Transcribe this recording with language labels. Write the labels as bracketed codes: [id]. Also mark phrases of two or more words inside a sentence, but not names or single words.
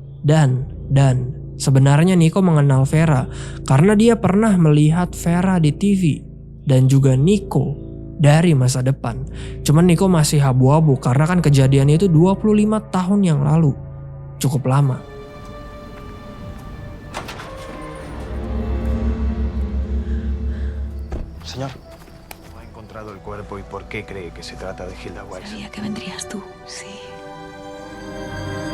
[id] Dan sebenarnya Nico mengenal Vera karena dia pernah melihat Vera di TV dan juga Nico dari masa depan. Cuman Nico masih abu-abu karena kan kejadian itu 25 tahun yang lalu. Cukup lama. [es] Señor, ¿ha encontrado el cuerpo y por qué cree que se trata de Hilda Weiss? Sabía que vendrías tú, sí.